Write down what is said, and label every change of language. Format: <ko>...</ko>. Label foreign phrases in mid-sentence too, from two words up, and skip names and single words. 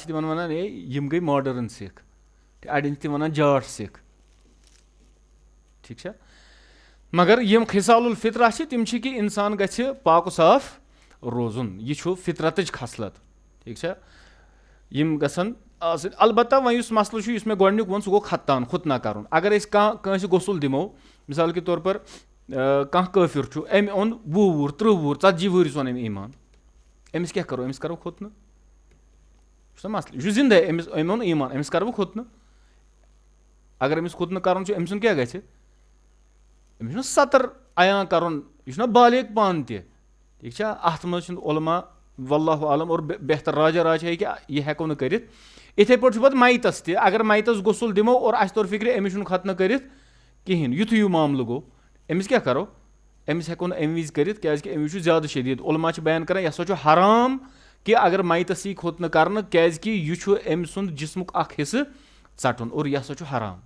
<ks>تِمن وَنان یِم گٔے ماڈٲرٕن سِکھ اَڑٮ۪ن چھِ تِم وَنان جاٹھ سِکھ ٹھیٖک چھا مگر یِم</ks> <ar>خِصال الفطرہ</ar> <ks>چھِ تِم چھِ کہِ اِنسان گژھِ پاکو صاف روزُن یہِ چھُ فطرتٕچ خصلت ٹھیٖک چھا یِم گژھن آسٕنۍ البتہ وۄنۍ یُس مسلہٕ چھُ یُس مےٚ گۄڈٕنیُک ووٚن سُہ گوٚو خُتنا کَرُن اگر أسۍ کٲنٛسہِ غسُل دِمو</ks> <ur>مِثال کے طور پر</ur> <ks>کانٛہہ کٲفِر چھُ أمۍ اوٚن 20 وُہُر 30 وُہُر 40 وُہرِس اوٚن أمۍ ایٖمان أمِس کیاہ کَرو أمِس کَرو خُتنہٕ چھُ نہ مسلہٕ یہِ چھُ زِندَے أمِس أمۍ اوٚن ایٖمان أمِس کَرٕ بہٕ خُتنہٕ اگر أمِس خُتنہٕ کَرُن چھُ أمۍ سُنٛد کیاہ گژھِ أمِس چھُنہ 70 عیان کَرُن یہِ چھُنہ بالغ پانہٕ تہِ ٹھیٖک چھا اَتھ منٛز چھُنہٕ علما</ks> <ar>واللہ عالم</ar> <ur>اور بہتر راجا راج ہے</ur> <ks>کہِ یہِ ہٮ۪کو نہٕ کٔرِتھ. یِتھَے پٲٹھۍ چھُ پَتہٕ میتَس تہِ اگر میتَس غسُل دِمو اور اَسہِ توٚر فِکرِ أمِس چھُنہٕ ختنہٕ کٔرِتھ کِہیٖنۍ یُتھُے یہِ معاملہٕ گوٚو أمِس کیٛاہ کَرو أمِس ہٮ۪کو نہٕ اَمہِ وِزِ کٔرِتھ کیٛازِکہِ أمِس چھُ زیادٕ شدیٖد علما چھِ بیان کَران یہِ ہسا چھُ حرام کہِ اگر میتَس یی ختنہٕ کَرنہٕ کیٛازِکہِ یہِ چھُ أمۍ سُنٛد جِسمُک اکھ حِصہٕ ژَٹُن اور یہِ ہسا چھُ حرام.</ks>